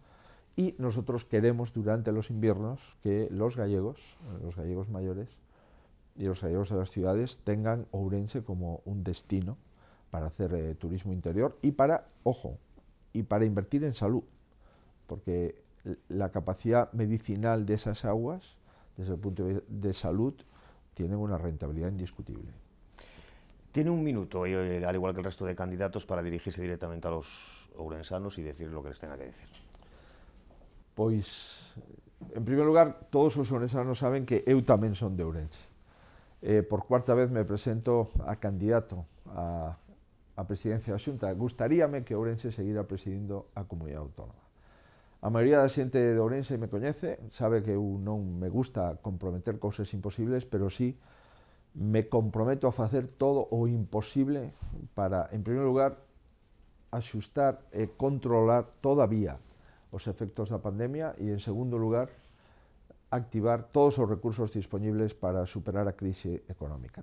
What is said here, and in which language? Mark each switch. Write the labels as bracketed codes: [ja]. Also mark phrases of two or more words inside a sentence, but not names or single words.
[es] Y nosotros queremos, durante los inviernos, que los gallegos mayores y los gallegos de las ciudades tengan Ourense como un destino para hacer turismo interior y para, ojo, y para invertir en salud, porque la capacidad medicinal de esas aguas, desde el punto de vista de salud, tienen una rentabilidad indiscutible. Tiene un minuto, al igual que el resto de candidatos, para dirigirse directamente a los ourensanos y decir lo que les tenga que decir. [gl] Pois, en primer lugar, todos os ourensanos saben que eu tamén son de Ourense. Por cuarta vez me presento a candidato a presidencia da Xunta. Gustaríame que Ourense seguira presidindo a comunidade autónoma. A maioría da xente de Ourense me coñece, sabe que eu non me gusta comprometer cousas imposibles, pero sí me comprometo a facer todo o imposible para, en primer lugar, axustar e controlar todavía os efectos da pandemia, e, en segundo lugar, activar todos os recursos disponibles para superar a crise económica.